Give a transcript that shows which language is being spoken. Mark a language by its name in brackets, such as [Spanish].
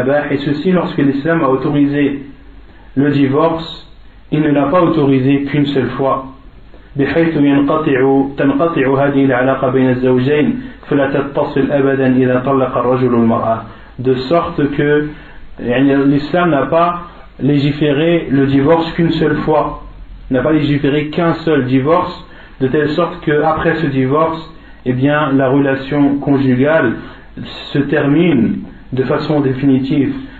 [French] Et ceci lorsque l'islam a autorisé le divorce, il ne l'a pas autorisé qu'une seule fois. [Arabic] بحيث تنقطع هذه العلاقة بين الزوجين فلا تتصل أبدا إذا طلق الرجل المرأة. [French] De sorte que l'islam n'a pas légiféré le divorce qu'une seule fois, n'a pas légiféré qu'un seul divorce, de telle sorte qu'après ce divorce, eh bien, la relation conjugale se termine de façon définitive.